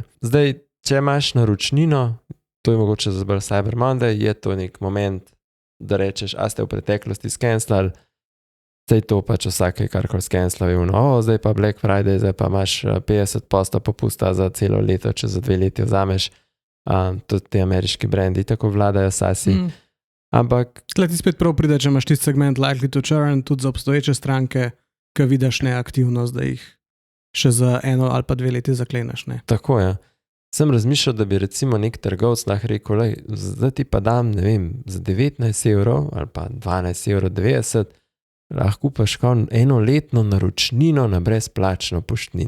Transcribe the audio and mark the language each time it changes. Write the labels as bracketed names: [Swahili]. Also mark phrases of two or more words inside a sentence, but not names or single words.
[Slovenian] Zdaj, če imaš naročnino, to je mogoče za bolj Cyber Monday, je to nek moment, da rečeš, a ste v preteklosti skenslali, zdaj to pač vsake karkoli skenslali, zdaj pa Black Friday, zdaj pa imaš 50% popusta za celo leto, če za 2 leti vzameš, tudi te ameriški brendi tako vladajo sasi. Ampak... Tle ti spet prav pride, če imaš tisti segment [English] likely to churn, [Slovenian] tudi za obstoječe stranke, ki vidiš neaktivnost, da jih še za 1 ali pa 2 leti zakleneš, ne. Tako je. Sem razmišljal, da bi recimo nek trgovc lahko rekel, zdaj ti pa dam, ne vem, za 19 € ali pa 12,90 €, lahko kupaš enoletno naročnino na brezplačno poštnino.